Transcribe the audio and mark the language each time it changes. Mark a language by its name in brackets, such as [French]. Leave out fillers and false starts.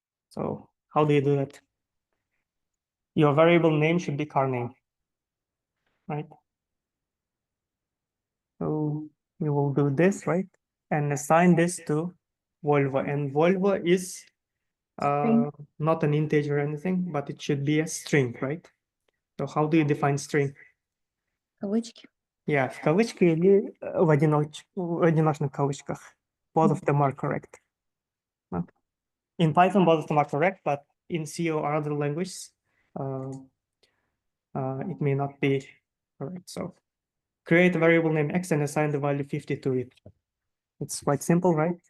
[English] So how do you do that? Your variable name should be car name, right? So you will do this, right? And assign this to Volvo. And Volvo is not an integer or anything, but it should be a string, right? So how do you define string? [Russian] Кавычки. Yeah, в кавычки или в одиночных кавычках. [English] Both of them are correct. In Python, both of them are correct, but in C or other languages, it may not be correct. So create a variable name x and assign the value 50 to it. It's quite simple, right?